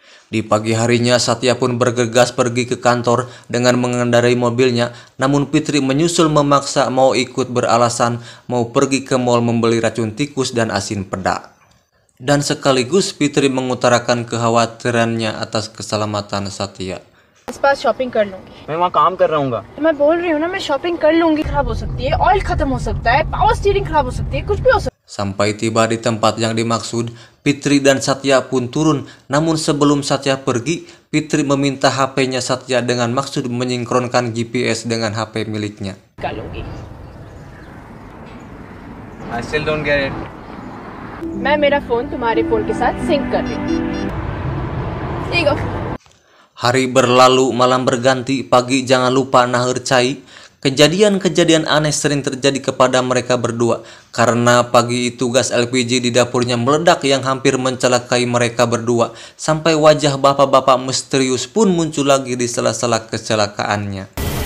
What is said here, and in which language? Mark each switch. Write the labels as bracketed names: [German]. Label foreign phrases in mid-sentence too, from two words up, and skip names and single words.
[Indonesian] Di pagi harinya, Satya pun bergegas pergi ke kantor dengan mengendarai mobilnya, namun Fitri menyusul memaksa mau ikut beralasan mau pergi ke mal membeli racun tikus dan asin peda. Dan sekaligus Fitri mengutarakan kekhawatirannya atas keselamatan Satya. [Hindi] इस पास शॉपिंग कर लूंगी। मैं वहाँ काम कर रहा हूँ। मैं बोल रही हूँ ना, मैं शॉपिंग कर लूंगी। खराब हो सकती है, ऑयल खत्म हो सकता है, [English] power steering [Hindi] खराब हो सकती है, कुछ भी हो सकता है। [Indonesian] Sampai tiba di tempat yang dimaksud, Fitri dan Satya pun turun. Namun sebelum Satya pergi, Fitri meminta HP-nya Satya dengan maksud menyinkronkan GPS dengan HP miliknya. [English] I still don't get it. [Hindi] मैं मेरा फोन तुम्हारे फोन के साथ सिंक कर रही हूँ। ठीक है। [Indonesian] Hari berlalu, malam berganti, pagi jangan lupa [Sundanese] nahar cai. [Indonesian] Kejadian-kejadian aneh sering terjadi kepada mereka berdua, karena pagi itu gas LPG di dapurnya meledak yang hampir mencelakai mereka berdua, sampai wajah bapak-bapak misterius pun muncul lagi di sela-sela kecelakaannya.